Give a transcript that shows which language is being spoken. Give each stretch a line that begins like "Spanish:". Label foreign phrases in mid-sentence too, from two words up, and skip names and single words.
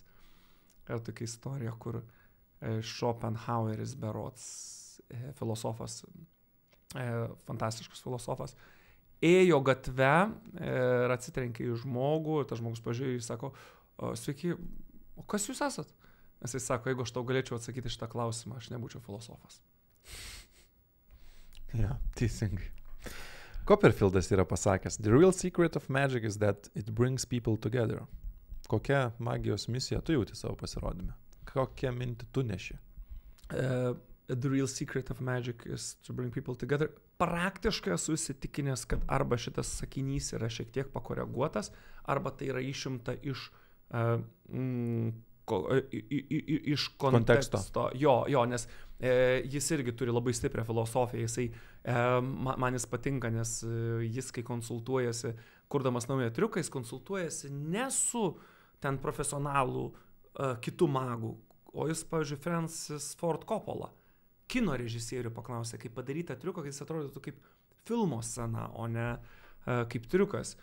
Lithuanian: Yra tokia istorija, kur Schopenhaueris berods, filosofas, fantastiškas filosofas, ėjo gatve ir atsitrenkė į žmogų, ir tas žmogus pažiūrėjo ir sako, sveiki, o kas jūs esat? Nes jis sako, jeigu aš tau galėčiau atsakyti šitą klausimą, aš nebūčiau filosofas. Ja, teisingai. Copperfieldas yra pasakęs,
English: the real secret of magic is that it brings people together.
Lithuanian: Kokią magijos misiją tu jauti savo pasirodymę? Kokią mintį tu neši?
English: The real secret of magic is to bring people together.
Lithuanian: Praktiškai esu įsitikinęs, kad arba šitas sakinys yra šiek tiek pakoreguotas, arba tai yra išimta iš iš konteksto. Jo, nes jis irgi turi labai stiprią filosofiją, jisai, man jis patinka, nes jis, kai konsultuojasi, kurdamas naują triuką, jis konsultuojasi ne su ten profesionalų kitų magų, o jis, pavyzdžiui, Francis Ford Coppola, kino režisierių paklausė, kaip padaryti tą triuką, kad jis atrodytų kaip filmo scena, o ne kaip triukas.